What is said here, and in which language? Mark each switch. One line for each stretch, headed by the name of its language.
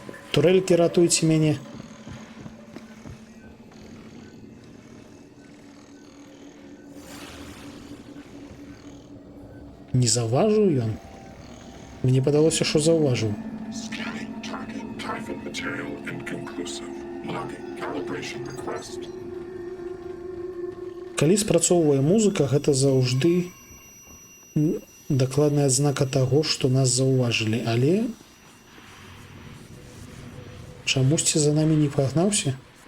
Belarusian: Турелькі, ратуйце мяне. Не заўважыў ён? Мне падалося, што заўважыў.
English: Scanning target. Typhon material inconclusive. Logging calibration request.
Belarusian: Калі спрацоўвае музыка, гэта заўжды дакладная адзнака таго, што нас заўважылі, але чамусьці за намі не пагнаўся?